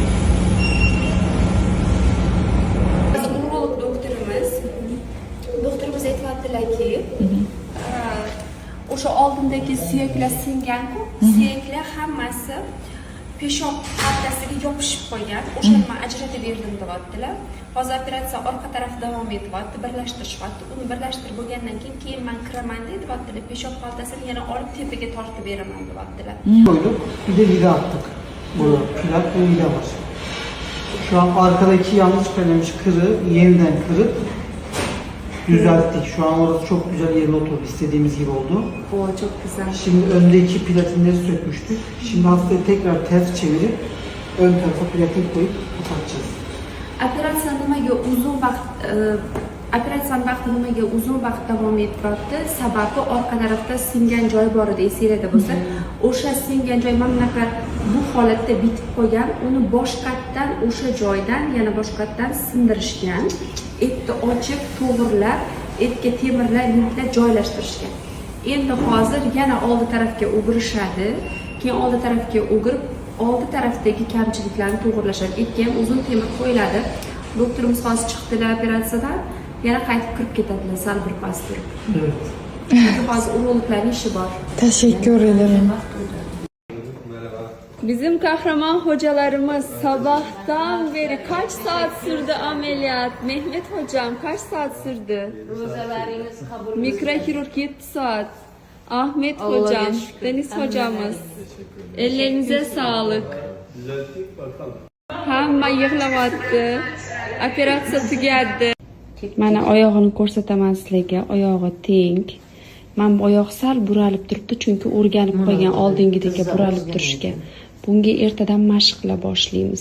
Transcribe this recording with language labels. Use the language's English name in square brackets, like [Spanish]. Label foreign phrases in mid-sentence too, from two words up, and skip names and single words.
[Uzbek] Urolog doktorimiz aytibdilarki, o'sha oldindagi suyaklar singan-ku, suyaklar hammasi peshob xaltasiga yopishib qolgan. O'shani men ajratib berdim deyaptilar. Hozir operatsiya orqa taraf davom etyapti, birlashtirishyapti. Uni birlashtirib bo'lgandan keyin men kiraman deyaptilar. Peshob xaltasini yana olib tepaga tortib beraman deyaptilar. [Turkish] Koyduk, bir de vida attık. Burada plak ve vida var. Şu an arkadaki yanlış çıkarılmış kırığı yeniden kırıp düzelttik. Şu an orası çok güzel yerine oturdu. İstediğimiz gibi oldu. O çok güzel. Şimdi öndeki platinleri sökmüştük. Şimdi hastayı tekrar ters çevirip ön tarafa platin koyup kapatacağız. [Uzbek] Operatsiya nimaga uzun vaqt operatsiyaning vaqti nimaga uzun vaqt davom etyapti? Sababi orqa tarafda singan joy bor edi, esingizda bo'lsa, o'sha singan joy mana bunaqa bu holatda bitib qolgan. Uni boshqatdan o'sha joydan yana boshqatdan sindirishgan. Etni ochib, to'g'irlab, etga temirlar, linklar joylashtirishgan. Endi hozir yana oldi tarafga o'girishadi. Keyin oldi tarafga o'girib, oldi tarafdagi kamchiliklarni to'g'irlashadi. Etga ham uzun temir qo'yiladi. Doktorimiz hozir chiqdilar operatsiyadan, yana qaytib kirib ketadilar sal bir pas turib. [Turkish] Evet. [Uzbek] Hozir urologlarning ishi bor. [Turkish] Teşekkür ederim. Bizim kahraman hocalarımız sabahtan beri kaç saat sürdü ameliyat? Mehmet hocam kaç saat sürdü? [Uzbek] Ro'zalaringiz qabul. [Turkish] Mikrokirurg 7 saat. Ahmet hocam, Deniz hocamız. Ellerinize sağlık. [Uzbek] Hamma yig'layapti. Operatsiya tugadi. Mana oyog'ini ko'rsataman sizlarga. Oyog'i teng. Men bu oyoq sal buralib turibdi, chunki o'rganib qolgan oldingidagi buralib turishga. Bunga ertadan mashq qila boshlaymiz.